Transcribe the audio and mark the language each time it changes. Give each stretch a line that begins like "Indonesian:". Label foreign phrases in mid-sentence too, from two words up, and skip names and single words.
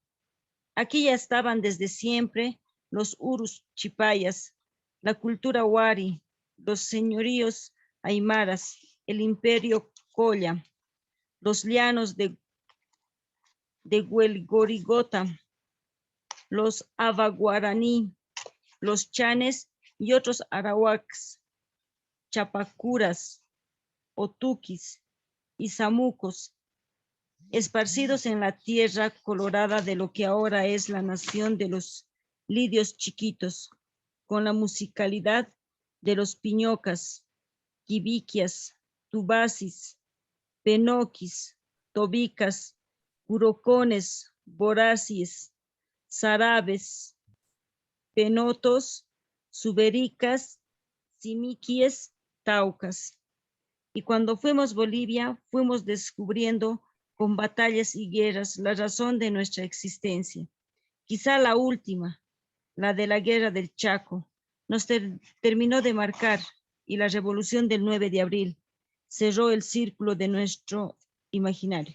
Spanish: Aquí ya estaban desde siempre los urus chipayas, la cultura wari, los señoríos aymaras, el imperio Colla, los llanos de Huelgorigota, los avaguaraní, los chanes y otros arawaks, chapacuras, otuquis y zamucos, esparcidos en la tierra colorada de lo que ahora es la nación de los lidios chiquitos, con la musicalidad de los piñocas, quibiquias, tubasis, penoquis, tobicas, curocones, boracies, zarabes, penotos, subericas, simiquies, taucas. Y cuando fuimos Bolivia, fuimos descubriendo con batallas y guerras la razón de nuestra existencia. Quizá la última, la de la guerra del Chaco, nos terminó de marcar, y la revolución del 9 de abril cerró el círculo de nuestro imaginario.